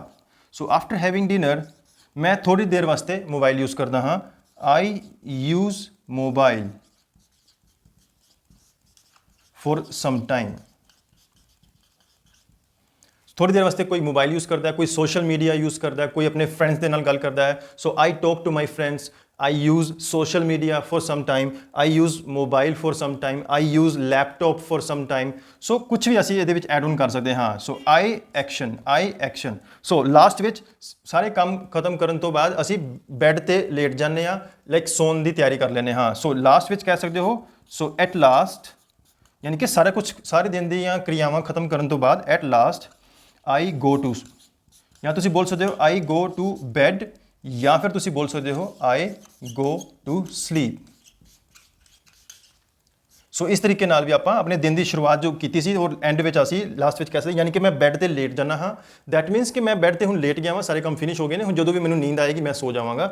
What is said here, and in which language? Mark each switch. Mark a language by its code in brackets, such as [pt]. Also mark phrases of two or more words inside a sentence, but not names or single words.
[en] So after having dinner [pa] ਮੈਂ ਥੋੜੀ ਦੇਰ ਵਾਸਤੇ [en] mobile use [pa] ਕਰਦਾ ਹਾਂ, [en] I use mobile for some time. [pa] ਥੋੜੀ ਦੇਰ ਵਾਸਤੇ ਕੋਈ [en] mobile use [pa] ਕਰਦਾ ਹੈ, ਕੋਈ [en] social media use [pa] ਕਰਦਾ ਹੈ, ਕੋਈ ਆਪਣੇ ਫਰੈਂਡਸ ਦੇ ਨਾਲ ਗੱਲ ਕਰਦਾ ਹੈ। [en] So I talk to my friends, I use social media for some time, I use mobile for some time, I use laptop for some time. [pa] So ਕੁਝ ਵੀ ਅਸੀਂ ਇਹਦੇ ਵਿੱਚ [en] add on [pa] ਕਰ ਸਕਦੇ ਹਾਂ। [en] ਸੋ I action। [pa] ਸੋ ਲਾਸਟ ਵਿੱਚ ਸਾਰੇ ਕੰਮ ਖਤਮ ਕਰਨ ਤੋਂ ਬਾਅਦ ਅਸੀਂ ਬੈੱਡ ਤੇ ਲੇਟ ਜਾਂਦੇ ਹਾਂ, ਲਾਈਕ ਸੌਣ ਦੀ ਤਿਆਰੀ ਕਰ ਲੈਂਦੇ ਹਾਂ। ਸੋ ਲਾਸਟ ਵਿੱਚ ਕਹਿ ਸਕਦੇ ਹੋ [en] So at last, [pa] ਯਾਨੀ ਕਿ ਸਾਰਾ ਕੁਝ ਸਾਰੇ ਦਿਨ ਦੀਆਂ ਕਿਰਿਆਵਾਂ ਖਤਮ ਕਰਨ ਤੋਂ ਬਾਅਦ [en] at last I go to, [pa] ਜਾਂ ਤੁਸੀਂ ਬੋਲ ਸਕਦੇ ਹੋ [en] I go to bed, [pa] ਜਾਂ ਫਿਰ ਤੁਸੀਂ ਬੋਲ ਸਕਦੇ ਹੋ [en] I go to sleep. [pa] ਸੋ ਇਸ ਤਰੀਕੇ ਨਾਲ ਵੀ ਆਪਾਂ ਆਪਣੇ ਦਿਨ ਦੀ ਸ਼ੁਰੂਆਤ ਜੋ ਕੀਤੀ ਸੀ ਔਰ ਐਂਡ ਵਿੱਚ ਅਸੀਂ ਲਾਸਟ ਵਿੱਚ ਕਹਿ ਸਕਦੇ ਯਾਨੀ ਕਿ ਮੈਂ ਬੈੱਡ ਤੇ ਲੇਟ ਜਾਣਾ ਹਾਂ। [en] That means [pa] ਕਿ ਮੈਂ ਬੈੱਡ ਤੇ ਹੁਣ ਲੇਟ ਗਿਆ ਹਾਂ, ਸਾਰੇ ਕੰਮ ਫਿਨਿਸ਼ ਹੋ ਗਏ ਨੇ, ਹੁਣ ਜਦੋਂ ਵੀ ਮੈਨੂੰ ਨੀਂਦ ਆਏਗੀ ਮੈਂ ਸੋ ਜਾਵਾਂਗਾ।